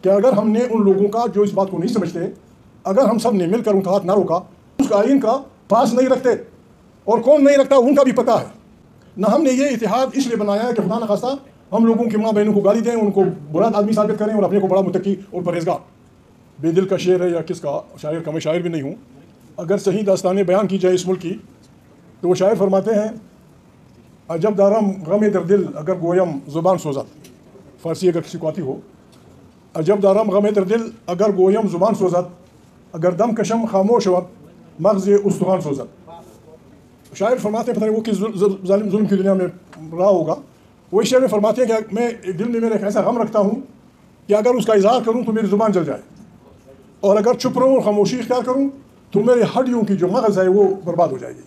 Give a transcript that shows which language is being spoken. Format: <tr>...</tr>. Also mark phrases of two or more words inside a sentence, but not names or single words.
<ur>کہ اگر ہم نے ان لوگوں کا جو اس بات کو نہیں سمجھتے، اگر ہم سب نے مل کر ان کا ہاتھ نہ روکا، اس کا آئین کا پاس نہیں رکھتے، اور کون نہیں رکھتا ان کا بھی پتہ ہے، نہ ہم نے یہ اتحاد اس لیے بنایا ہے کہ خدا نخواستہ ہم لوگوں کی ماں بہنوں کو گالی دیں، ان کو برا آدمی ثابت کریں اور اپنے کو بڑا متقی اور پرہیزگار۔ بے دل کا شعر ہے یا کس کا شاعر کا، میں شاعر بھی نہیں ہوں، اگر صحیح داستانیں بیان کی جائے اس ملک کی تو وہ شاعر فرماتے ہیں</ur> <fa>عجب دارم غم در دل اگر گویم زبان سوزد،</fa> <ur>فارسی اگر کسی کو آتی ہو،</ur> <fa>عجب دارم غم در دل اگر گویم زبان سوزد، اگر دم کشم خاموش وقت مغز استخوان سوزد۔</fa> <ur>شاعر فرماتے ہیں، پتہ نہیں وہ کس ظلم کی دنیا میں رہا ہوگا، وہ اس شعر میں فرماتے ہیں کہ میں دل میں میرے ایک ایسا غم رکھتا ہوں کہ اگر اس کا اظہار کروں تو میری زبان جل جائے، اور اگر چپ رہوں اور خاموشی اختیار کروں تو میرے ہڈیوں کی جو مغز ہے وہ برباد ہو جائے گی۔</ur>